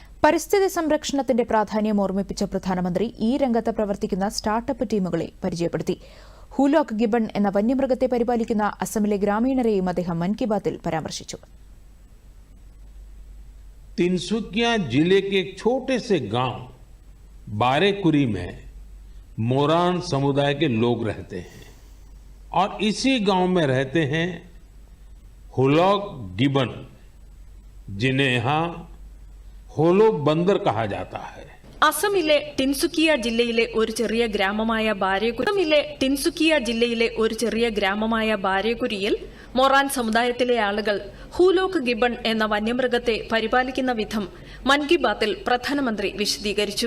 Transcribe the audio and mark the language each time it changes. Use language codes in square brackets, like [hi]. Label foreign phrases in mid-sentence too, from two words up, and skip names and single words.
[ml] പരിസ്ഥിതി സംരക്ഷണത്തിന്റെ പ്രാധാന്യം ഓർമ്മിപ്പിച്ച പ്രധാനമന്ത്രി ഈ രംഗത്ത് പ്രവർത്തിക്കുന്ന സ്റ്റാർട്ടപ്പ് ടീമുകളെ പരിചയപ്പെടുത്തി. ഹൂലോക്ക് ഗിബൺ എന്ന വന്യമൃഗത്തെ പരിപാലിക്കുന്ന അസമിലെ ഗ്രാമീണരെയും അദ്ദേഹം മൻ കി ബാത്തിൽ പരാമർശിച്ചു. [hi] तिनसुकिया जिले के एक छोटे से गांव बारेकुरी में मोरान समुदाय के लोग रहते हैं और इसी गांव में रहते हैं हुलॉक गिबन, जिन्हें यहाँ होलो बंदर कहा जाता है. [ml] അസമിലെ ടിൻസുക്കിയ ജില്ലയിലെ ഒരു ചെറിയ ഗ്രാമമായ ബാരേകുരിയിൽ മൊറാൻ സമുദായത്തിലെ ആളുകൾ ഹൂലോക്ക് ഗിബൺ എന്ന വന്യമൃഗത്തെ പരിപാലിക്കുന്ന വിധം മൻ കി ബാത്തിൽ പ്രധാനമന്ത്രി വിശദീകരിച്ചു.